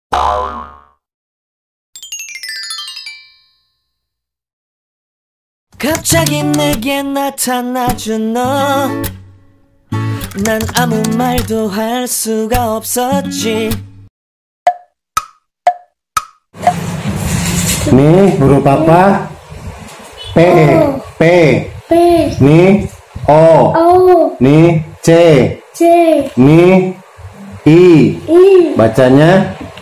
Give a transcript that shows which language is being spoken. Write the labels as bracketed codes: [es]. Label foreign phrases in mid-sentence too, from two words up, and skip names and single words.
[ko] 갑자기 내게 나타나준 너, 난 아무 말도 할 수가 없었지. [id] Nih huruf apa? P. P. P. Nih O. O. Nih C. C. Nih I. I. Bacanya?